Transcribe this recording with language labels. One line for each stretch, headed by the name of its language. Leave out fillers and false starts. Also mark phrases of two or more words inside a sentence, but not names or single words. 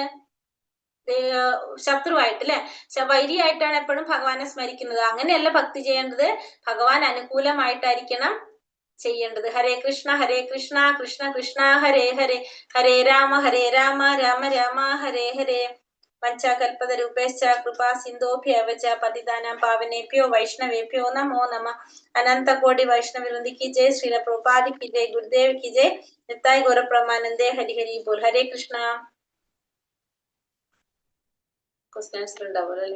Malayalam: ശത്രുവായിട്ട് അല്ലെ, വൈരിയായിട്ടാണ് എപ്പോഴും ഭഗവാനെ സ്മരിക്കുന്നത്. അങ്ങനെയല്ല ഭക്തി ചെയ്യേണ്ടത്, ഭഗവാൻ അനുകൂലമായിട്ടായിരിക്കണം ചെയ്യേണ്ടത്.
Sanskrit: ഹരേ കൃഷ്ണ കൃഷ്ണ കൃഷ്ണ ഹരേ ഹരേ, ഹരേ രാമ രാമ രാമ ഹരേ ഹരേ. പഞ്ചകൽപതരൂപേശ്ച കൃപാ സിന്ധോഭ്യവ ച പതിതാനാം പാവനേഭ്യോ വൈഷ്ണവേഭ്യോ നമോ നമഃ.
Hindi: अनंत कोटि वैष्णव वृंद की जय, श्रील प्रभुपाद की जय, गुरुदेव की जय, निताय गौर प्रमानंदे, हरि हरि बोल. हरे कृष्ण.
Malayalam: क्वेश्चंस ഉണ്ടാവുമല്ലോ അല്ലേ?